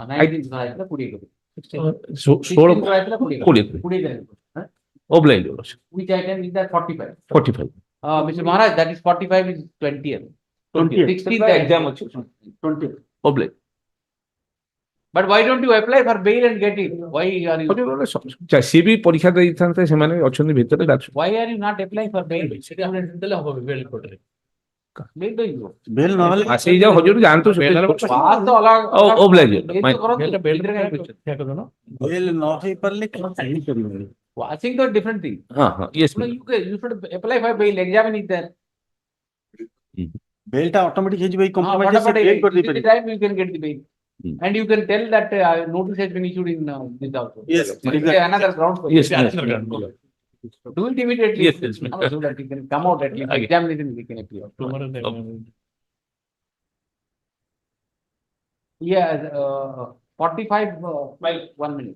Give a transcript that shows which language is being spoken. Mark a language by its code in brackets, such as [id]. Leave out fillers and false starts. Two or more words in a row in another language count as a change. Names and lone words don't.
[en] Which item is that? 45. 45. Mr. Maharaj, that is 45 is 20th. 16th exam. 20th. Oblate. But why don't you apply for bail and get it? Why are you? [or] ସିଏ ବି ପରୀକ୍ଷା ଦେଇଥାନ୍ତେ, ସେମାନେ ଅଛନ୍ତି ଭିତରେ। [en] Why are you not applying for bail? [or] ସେଠି ଆମେ ଦେଲେ ହବ ବେଲ୍ କୋର୍ଟରେ। [en] Bail do you? [or] ବେଲ୍ ନହେଲେ ସେଇ ଯାଉ ହଜୁର ଯାଆନ୍ତୁ ବାହାର ତ ଅଲଗା ଓବଲାଇଜ bail ତ କରନ୍ତୁ। ବେଲ୍ରେ ବେଲ୍ ନ ହେଇପାରିଲେ କାହିଁ କରିବେନି? [en] Watching the different thing. [or] ହଁ ହଁ ୟେସ୍ [en] No, you should apply for bail, examine it there. [or] ବେଲ୍ ଟା ଅଟୋମେଟିକ ହେଇଯିବ ଏଇ [en] What [or] କମ୍ପ୍ରମାଇଜ [en] about [or] ସେ [en] it? [or] ବେଲ୍ କରି [en] Within the [or] ଦେଇପାରିବେ। [en] time you can get the bail. And you can tell that notice has been issued in this also. Yes, There is another ground for Yes, it. yes, Do it immediately. Yes, yes, ma'am. So that you can come out at least. Okay. Examination we can appear. Yeah, 45, 1 minute.